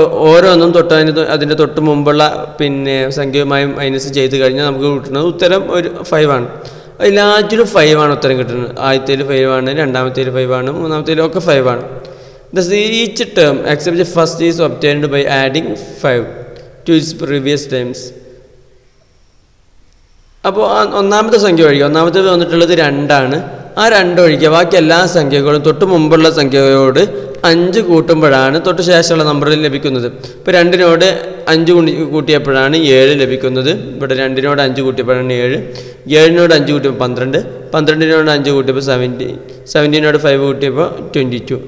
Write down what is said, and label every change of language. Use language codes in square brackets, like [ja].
[ml] ഓരോന്നും അതിൻ്റെ തൊട്ട് മുമ്പുള്ള സംഖ്യയുമായി മൈനസ് ചെയ്ത് കഴിഞ്ഞാൽ നമുക്ക് കിട്ടുന്നത് ഉത്തരം ഒരു 5 ആണ്. എല്ലാറ്റിലും 5 ആണ് ഉത്തരം കിട്ടുന്നത്. ആദ്യത്തേൽ 5 ആണ്, രണ്ടാമത്തേൽ 5 ആണ്, മൂന്നാമത്തേലും ഒക്കെ 5 ആണ്. [en] Thus each term except the first is obtained by adding 5 to its previous terms. [ml] അപ്പോൾ ഒന്നാമത്തെ സംഖ്യ ഒഴികെ ഒന്നാമത്തെ വന്നിട്ടുള്ളത് 2 ആണ്. ആ 2 ഒഴികെ ബാക്കി എല്ലാ സംഖ്യകളും തൊട്ട് മുമ്പുള്ള സംഖ്യയോട് 5 കൂട്ടുമ്പോഴാണ് തൊട്ട് ശേഷമുള്ള നമ്പറിൽ ലഭിക്കുന്നത്. ഇപ്പോൾ 2നോട് 5 കൂട്ടിയപ്പോഴാണ് 7 ലഭിക്കുന്നത്. ഇവിടെ 2നോട് 5 കൂട്ടിയപ്പോഴാണ് 7, 7നോട് 5 കൂട്ടിയപ്പോൾ 12, 12നോട് 5 കൂട്ടിയപ്പോൾ 17, 17നോട് 5 കൂട്ടിയപ്പോൾ 22.